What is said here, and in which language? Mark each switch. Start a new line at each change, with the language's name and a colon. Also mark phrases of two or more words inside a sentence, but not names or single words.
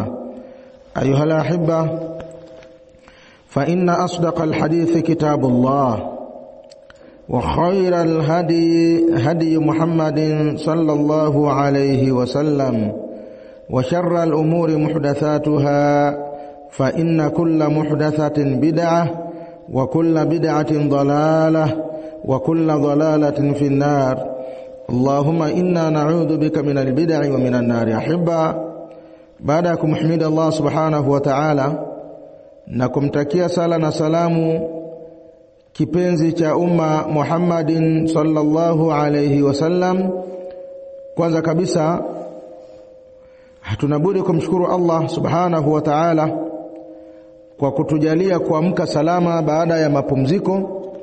Arabic: أيها الأحبة، فإن أصدق الحديث كتاب الله وخير الهدي هدي محمد صلى الله عليه وسلم وشر الأمور محدثاتها فإن كل محدثة بدعة وكل بدعة ضلالة وكل ضلالة في النار. اللهم إنا نعوذ بك من البدع ومن النار. أحبة، بعدكم حمد الله سبحانه وتعالى
Swahili: nakumtakia sala na salamu kipenzi cha umma
Arabic: محمد صلى الله عليه وسلم.
Swahili: Kwanza kabisa hatunabudi kumshukuru
Arabic: الله سبحانه وتعالى
Swahili: kwa kutujalia kuamka salama baada ya mapumziko.